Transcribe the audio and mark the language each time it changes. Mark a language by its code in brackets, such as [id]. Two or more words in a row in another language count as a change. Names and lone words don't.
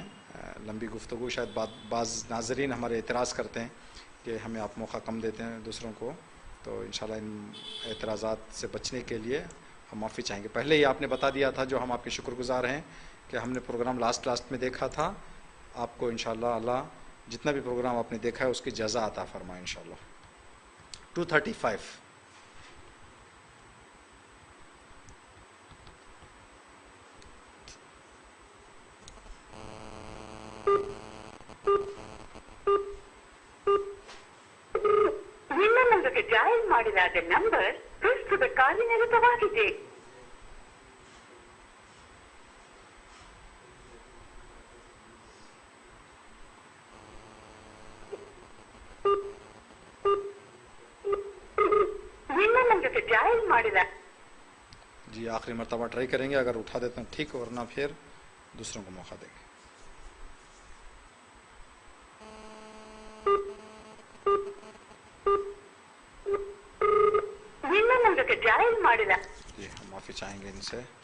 [ur] لمبی گفتگو، شاید بعض ناظرین ہمارے اعتراض کرتے ہیں کہ ہمیں آپ موقع کم دیتے ہیں دوسروں کو، تو ان شاء اللہ ان اعتراضات سے بچنے کے لیے ہم معافی چاہیں گے. پہلے ہی آپ نے بتا دیا تھا، جو ہم آپ کے شکرگزار ہیں کہ ہم نے [en] program last [ur] میں دیکھا تھا. آپ کو ان شاء اللہ اللہ جتنا بھی پروگرام آپ نے دیکھا ہے اس کی جزا عطا فرمائے ان شاء اللہ. 235। [kn] ನಿಮ್ಮ ನಂಬರ್ಗೆ ಡಯಲ್ ಮಾಡಲಾದ ನಂಬರ್ ಪ್ರಸ್ತುತ ಕಾರ್ಯನಿರತವಾಗಿದೆ. ನಿಮ್ಮ ನಂಬರ್ಗೆ ಡಯಲ್ ಮಾಡಲಾದ [ur] جی آخری مرتبہ ٹرائی کریں گے، اگر اٹھا دیتے ہیں ٹھیک، ورنہ پھر دوسروں کو موقع دیں گے. [kn] ನಿಮ್ಮ ನಂಬರ್ಗೆ ಡಯಲ್ ಮಾಡಲಾದ [ur] جی ہم معافی چاہیں گے ان سے.